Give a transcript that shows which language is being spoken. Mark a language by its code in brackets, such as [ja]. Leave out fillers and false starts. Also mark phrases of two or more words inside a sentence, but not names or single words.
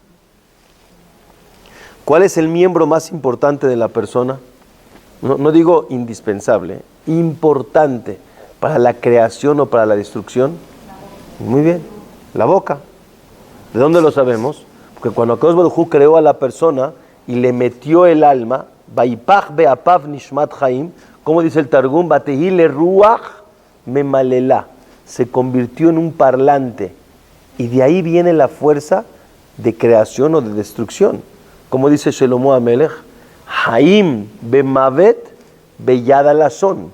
[es] ¿Cuál es el miembro más importante de la persona? No digo indispensable, importante para la creación o para la destrucción. Muy bien, la boca. ¿De dónde lo sabemos? Porque cuando Akadosh Baruj Hu creó a la persona y le metió el alma, [he] ויפח באפיו נשמת חיים, [es] como dice el Targum, [arc] והות לה רוח ממללא, [es] se convirtió en un parlante. Y de ahí viene la fuerza de creación o de destrucción. Como dice Shelomo Amelech, [he] חיים במות ביד הלשון.